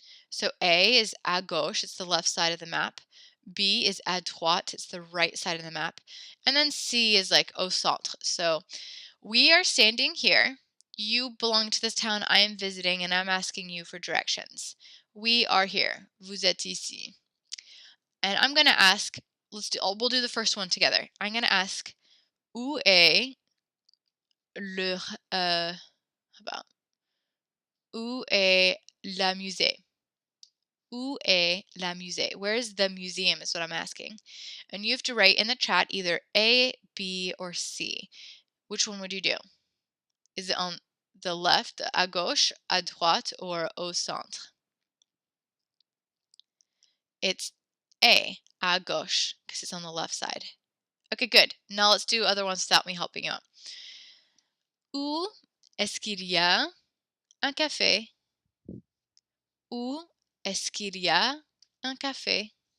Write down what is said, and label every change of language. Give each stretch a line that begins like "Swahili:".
English: So A is à gauche, it's the left side of the map. B is à droite, it's the right side of the map. And then C is like au centre. So we are standing here. You belong to this town I am visiting, and I'm asking you for directions. We are here.
French: Vous êtes ici.
English: And I'm going to ask, we'll do the first one together. I'm going to ask,
French: où est le,
English: how about,
French: où est la musée? Où est la musée?
English: Where is the museum is what I'm asking. And you have to write in the chat either A, B, or C. Which one would you do? Is it on the left, à gauche, à droite, or au centre? It's A, à gauche, because it's on the left side. Okay, good. Now let's do other ones without me helping you out.
French: Où est-ce qu'il y a un café? Où est-ce qu'il y a un café?